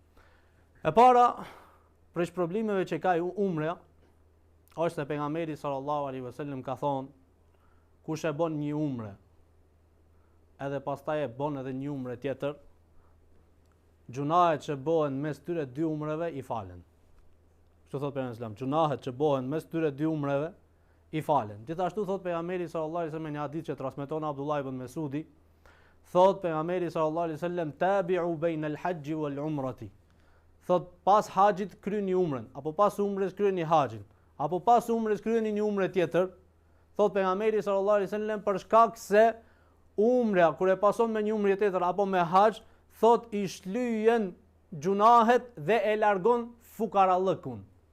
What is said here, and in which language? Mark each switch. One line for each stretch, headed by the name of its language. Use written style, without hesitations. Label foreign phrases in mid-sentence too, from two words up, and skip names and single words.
Albanian: E para për shpërblimeve që ka umra është se pejgamberi
Arabic: صلى الله عليه وسلم
Albanian: ka thonë, kush e bën një umre edhe pastaj e bën edhe një umre tjetër, gjunahet që bëhen mes tyre dy umreve i falen. Kështu thot pejgamberi
Arabic: صلى الله عليه وسلم,
Albanian: gjunahet që bëhen mes tyre dy umreve i falen. Gjithashtu thot pejgamberi
Arabic: صلى الله عليه وسلم
Albanian: në një hadith që transmeton Abdullah ibn Mesudi, thot pejgamberi
Arabic: صلى الله عليه وسلم, تابعوا بين الحج والعمرة.
Albanian: Thot pas haxhit kryeni umrën, apo pas umrës kryeni haxhin, apo pas umrës kryeni një umre tjetër. Thot pejgamberi
Arabic: صلى الله عليه وسلم,
Albanian: për shkak se umra kur e pason me një umre tjetër apo me haxh, thot i shlyhen gjunahet dhe e largon fukarallëkun.